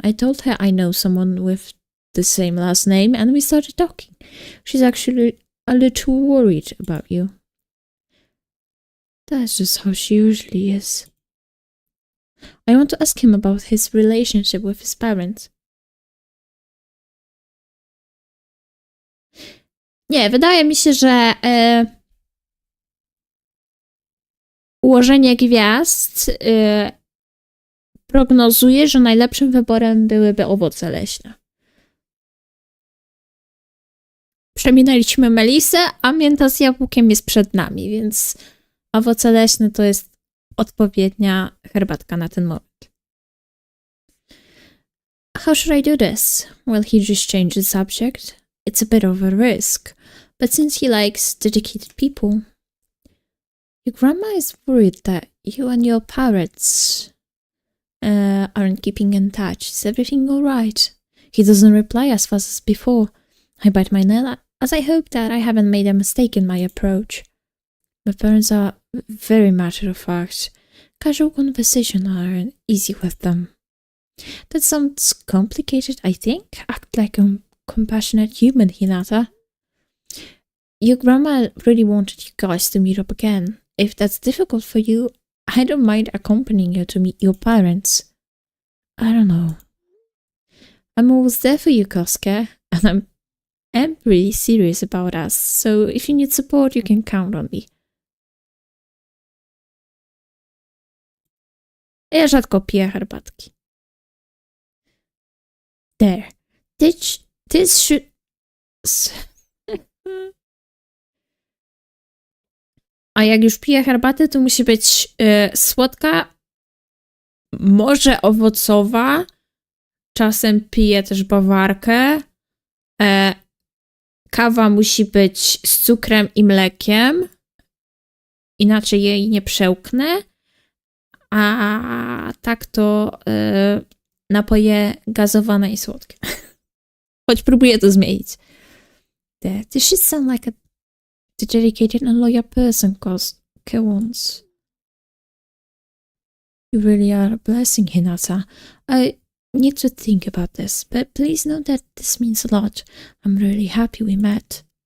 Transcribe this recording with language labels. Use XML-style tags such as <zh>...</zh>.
<en>I told her I know someone with the same last name and we started talking. She's actually a little worried about you. That's just how she usually is. I want to ask him about his relationship with his parents.</en> <pl>Nie, wydaje mi się, że ułożenie gwiazd prognozuje, że najlepszym wyborem byłyby owoce leśne. Przeminęliśmy Melisę, a mięta z jabłkiem jest przed nami, więc owoce leśne to jest odpowiednia herbatka na ten moment.</pl> <en>How should I do this? Will he just change the subject? It's a bit of a risk, but since he likes dedicated people... Your grandma is worried that you and your parents aren't keeping in touch. Is everything alright? He doesn't reply as fast as before. I bite my nail as I hope that I haven't made a mistake in my approach. My parents are very matter of fact. Casual conversation aren't easy with them. That sounds complicated, I think. Act like a compassionate human, Hinata. Your grandma really wanted you guys to meet up again. If that's difficult for you, I don't mind accompanying you to meet your parents. I don't know. I'm always there for you, Koska, and I'm really serious about us, so if you need support, you can count on me.</en> <pl>Ja rzadko piję herbatki.</pl> <en>There. This should...</en> <pl>A jak już piję herbatę, to musi być słodka, może owocowa. Czasem piję też bawarkę. Kawa musi być z cukrem i mlekiem. Inaczej jej nie przełknę. A tak to napoje gazowane i słodkie. Choć próbuję to zmienić.</pl> <en>This should sound like a dedicated and loyal person, Koske once. You really are a blessing, Hinata. I need to think about this, but please know that this means a lot. I'm really happy we met.</en>